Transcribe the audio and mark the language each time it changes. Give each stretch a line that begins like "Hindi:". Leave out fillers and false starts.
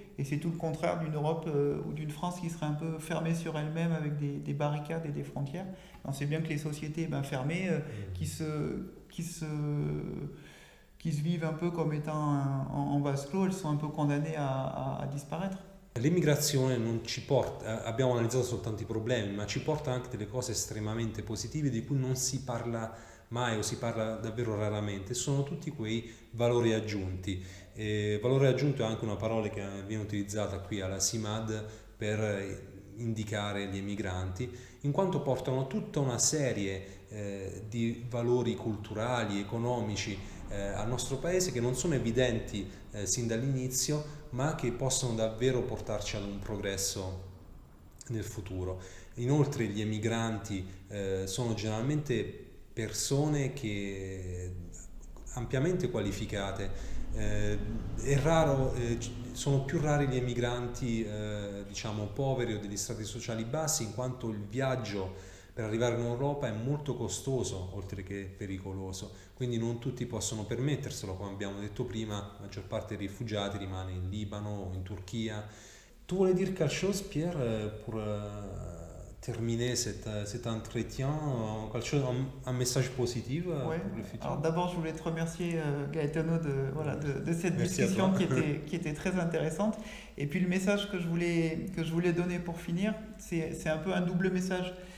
French: Et c'est tout le contraire d'une Europe ou d'une France qui serait un peu fermée sur elle-même avec des barricades et des frontières. On sait bien que les sociétés fermées, qui se vivent un peu comme étant en vase clos, elles sont un peu condamnées à disparaître.
Italian: L'immigrazione non ci porta, abbiamo analizzato soltanto i problemi, ma ci porta anche delle cose estremamente positive di cui non si parla mai o si parla davvero raramente. Sono tutti quei valori aggiunti. Valore aggiunto è anche una parola che viene utilizzata qui alla CIMAD per indicare gli emigranti, in quanto portano tutta una serie di valori culturali, economici al nostro paese che non sono evidenti sin dall'inizio, ma che possono davvero portarci ad un progresso nel futuro. Inoltre gli emigranti sono generalmente persone che ampiamente qualificate. È raro, sono più rari gli emigranti diciamo poveri o degli strati sociali bassi, in quanto il viaggio per arrivare in Europa è molto costoso oltre che pericoloso, quindi non tutti possono permetterselo, come abbiamo detto prima. La maggior parte dei rifugiati rimane in Libano o in Turchia.
French: Tu voulais dire quelque chose, Pierre, pour terminer cet entretien, un message positif Ouais. pour le futur? Alors d'abord, je voulais te remercier Gaetano de cette Merci à discussion toi. qui était très intéressante. Et puis le message que je voulais donner pour finir, c'est un peu un double message.